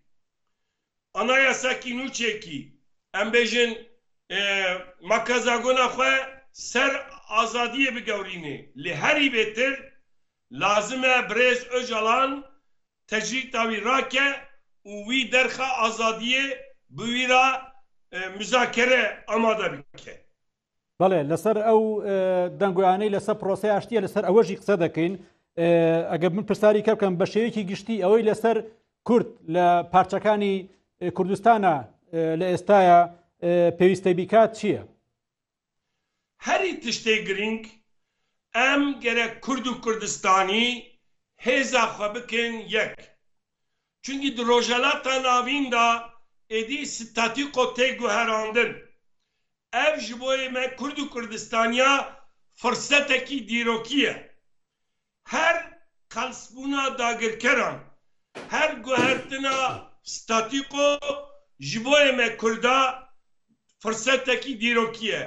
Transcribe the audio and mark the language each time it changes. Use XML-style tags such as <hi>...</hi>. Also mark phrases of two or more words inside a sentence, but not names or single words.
<ku>Anayasakî nû çêkî em bêjin makazagona xwe ser azadiyê bigewrînê. Li herî bêtir lazim e Birêz Öcalan tecrîta wî rake û wî derxa azadiyê bi wî ra müzakere amade bike.</ku> <ckb>بەڵێ لەسەر ئەو دەنگویانەی لەسەر پرۆسەی ئاشتیە لەسەر ئەوەژی قسە دەکەین ئەگەر من پرسیاری کە بکەم بە شێوەیەکی گشتی ئەوەی لەسەر کورد لە پارچەکانی کوردستانە لە ئێستاە پێویستەی بیکات چییە؟</ckb> <ku>هەری تشتێ گرنگ ئەم گەرەک کورد و کوردستانی هێزا خwe bikin yek. Çunkî di rojhelata navîn da êdî statîko tê guherandin. Ev ji bo me Kurd û Kurdistaniya firsetekî dîrokî ye. Her qelsbûna dagirkeran, her guhertina statîko ji bo me Kurda firsetekî dîrokî ye.</ku>